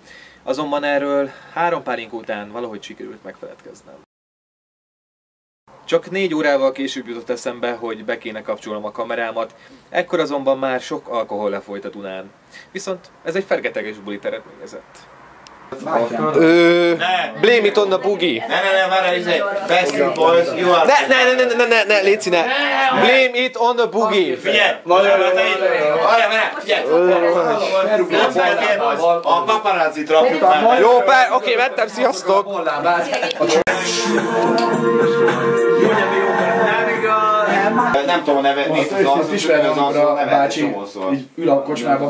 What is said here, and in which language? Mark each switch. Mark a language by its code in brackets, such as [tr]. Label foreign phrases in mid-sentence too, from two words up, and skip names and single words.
[hu] Azonban erről 3 pálinka után valahogy sikerült megfeledkeznem. Csak 4 órával később jutott eszembe, hogy be kéne kapcsolnom a kamerámat, ekkor azonban már sok alkohol lefolyt a Dunán. Viszont ez egy fergeteges bulit eredményezett. [en] Blame it on the boogie. Ne, best boys, you are... [hu] Ne, léci, ne. [en] Blame it on the boogie. [hu] Figyelj! A paparazzit rakjuk már. Jó, oké, vettem, sziasztok. Nem tudom a neve, nézd az arcot, ismerem a bácsi, így ül a kocsmába.